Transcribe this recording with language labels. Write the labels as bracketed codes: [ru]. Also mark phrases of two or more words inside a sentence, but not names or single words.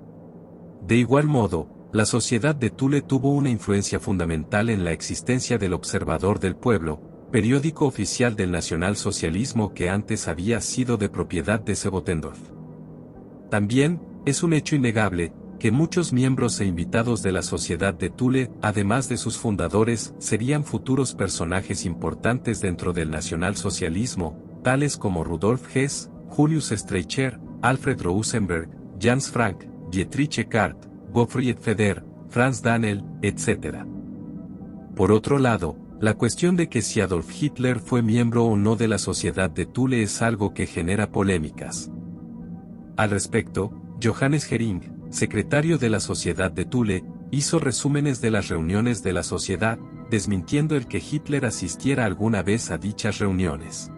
[es] De igual modo, la sociedad de Thule tuvo una influencia fundamental en la existencia del Observador del Pueblo, periódico oficial del nacionalsocialismo que antes había sido de propiedad de Sebottendorf. También, es un hecho innegable, que muchos miembros e invitados de la sociedad de Thule, además de sus fundadores, serían futuros personajes importantes dentro del nacionalsocialismo, tales como Rudolf Hess, Julius Streicher, Alfred Rosenberg, Jans Frank, Dietrich Eckart, Gottfried Feder, Franz Daniel, etc. Por otro lado, la cuestión de que si Adolf Hitler fue miembro o no de la sociedad de Thule es algo que genera polémicas. Al respecto, Johannes Hering, secretario de la sociedad de Thule, hizo resúmenes de las reuniones de la sociedad, desmintiendo el que Hitler asistiera alguna vez a dichas reuniones.